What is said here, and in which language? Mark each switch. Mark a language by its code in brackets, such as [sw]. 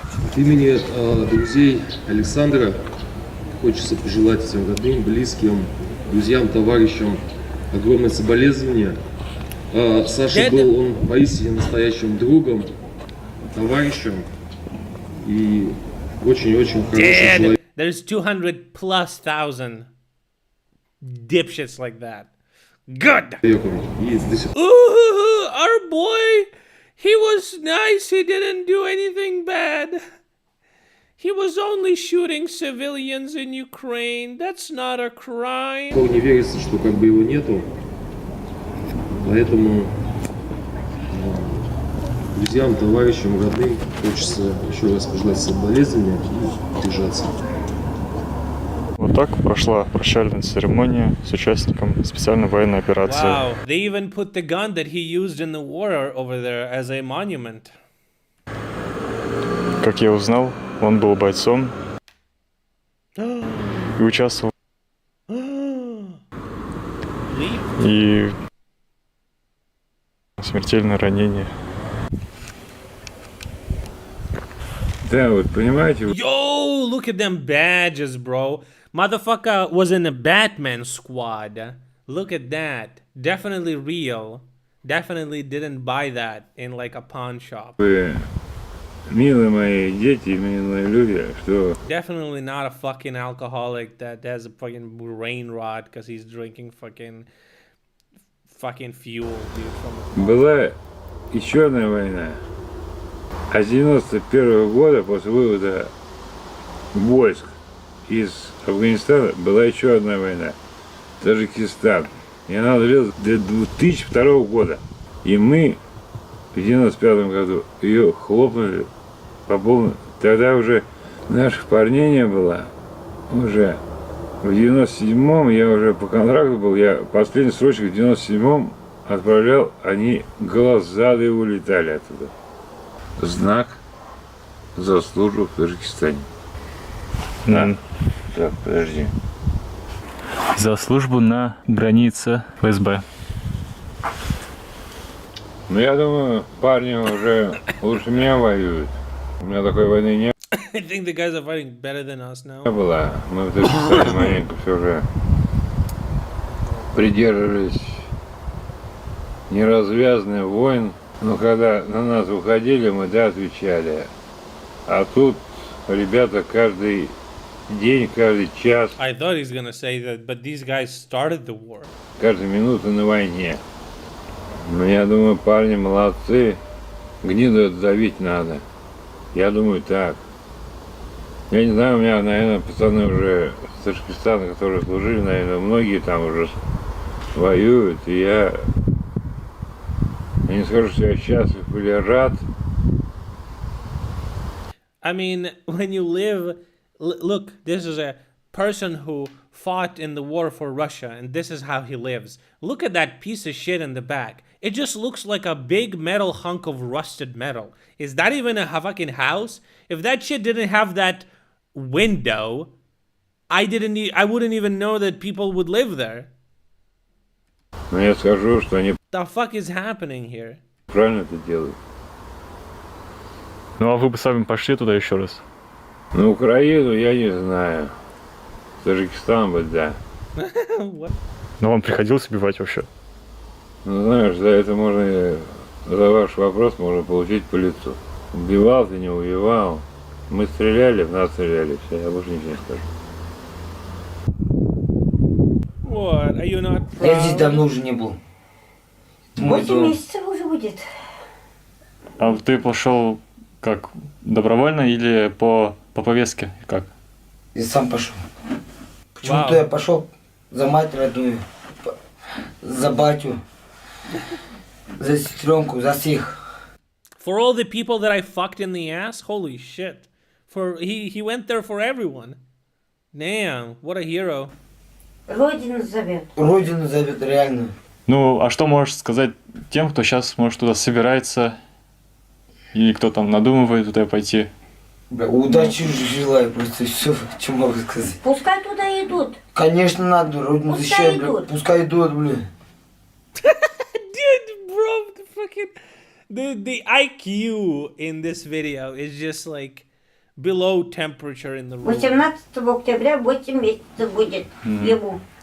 [ru] От имени друзей Александра хочется пожелать всем родным, близким, друзьям, товарищам огромное соболезнование. Саша был он поистине настоящим другом, товарищем и очень-очень хороший человек. [en] There's 200,000+ dipshits like that. Good. Ooh, our boy, he was nice. He didn't do anything bad. He was only shooting civilians in Ukraine. That's not a crime. [ru] Не верится, что как бы его нету, поэтому друзьям, товарищам, родным хочется еще раз пожелать соболезнования и держаться. Вот так прошла прощальная церемония с участником специальной военной операции. [en] Wow, they even put the gun that he used in the war over there as a monument. [ru] Как я узнал, он был бойцом и участвовал и смертельное ранение. Да, вот понимаете. [en] Yo, look at them badges, bro. Motherfucker was in a Batman squad. Look at that. Definitely real. Definitely didn't buy that in like a pawn shop. [ru] Вы, милые мои дети, милые люди, что... [en] Definitely not a fucking alcoholic that has a fucking brain rot because he's drinking fucking fuel, dude. [ru] Была еще одна война. А с 91-го года, после вывода войск из Афганистана, была еще одна война. Таджикистан. И она длилась до 2002 года. И мы в 95-м году ее хлопнули по полной. Тогда уже наших парней не было. Уже в 97-м я уже по контракту был. Я последний срочек в 97-м отправлял. Они глазами улетали оттуда. Знак за службу в Таджикистане. Так, подожди. За службу на границе ФСБ. Ну, я думаю, парни уже лучше меня воюют. У меня такой войны не [en] I think the guys are fighting better than us now. [ru] было. Мы в Таджикистане маленько все уже придерживались неразвязанных войн. Но когда на нас выходили, мы да отвечали. А тут ребята каждый день, каждый час, [en] I thought he's gonna say that, but these guys started the war. [ru] каждая минута на войне. Но я думаю, парни молодцы. Гниду это давить надо. Я думаю так. Я не знаю, у меня, наверное, пацаны уже с Таджикистана, которые служили, наверное, многие там уже воюют. И я не скажу, что я счастлив или рад. [en] I mean, when you live, look, this is a person who fought in the war for Russia, and this is how he lives. Look at that piece of shit in the back. It just looks like a big metal hunk of rusted metal. Is that even a fucking house? If that shit didn't have that window, I wouldn't even know that people would live there. [ru] Но я скажу, что они [en] The fuck is happening here? [ru] правильно это делают. Ну а вы бы сами пошли туда еще раз? На Украину я не знаю. Таджикистан бы, да. Но вам приходилось убивать вообще? Ну, знаешь, за это можно, за ваш вопрос можно получить по лицу. Убивал ты, не убивал. Мы стреляли, в нас стреляли. Все, я больше ничего не скажу. [en] What? Are you not proud? [ru] Я здесь давно уже не был. 8 месяцев уже будет. А ты пошел как добровольно или по повестке? Как? Я сам пошел. Почему-то я пошел за мать родную, за батю, за сестренку, за всех. [en] For all the people that I fucked in the ass? Holy shit. He went there for everyone. Damn, what a hero. [ru] Родину зовет. Родину зовет, реально. Ну, а что можешь сказать тем, кто сейчас, может, туда собирается, или кто там надумывает туда пойти? Бля, удачи желаю просто, все, что могу сказать. Пускай туда идут. Конечно, надо, родину защищать, бля. Пускай идут, бля. [en] Dude, bro, the IQ in this video is just like below temperature in the room. [ru] 18 октября 8 месяцев будет ему.